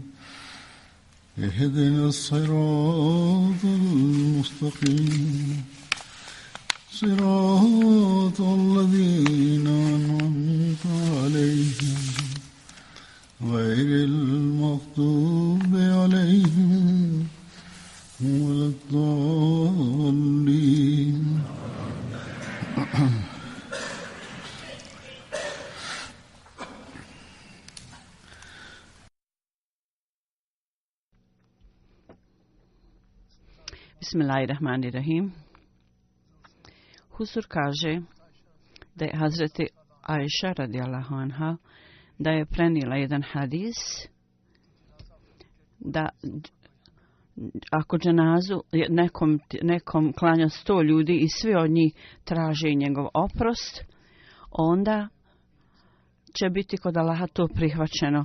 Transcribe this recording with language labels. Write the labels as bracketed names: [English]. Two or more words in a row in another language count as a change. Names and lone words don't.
[Arabic] اهدنا الصراط المستقيم صراط الذين أنعمت عليهم غير المغضوب عليهم ولا الضالين. [Bosnian] Bismillahirrahmanirrahim. Huzur kaže da je Hazreti Ajša [Arabic] رضي الله عنها [Bosnian] da je prenijela jedan hadis da ako dženazu nekom klanja 100 ljudi i svi od njih traže njegov oprost, onda će biti kod Allaha to prihvaćeno.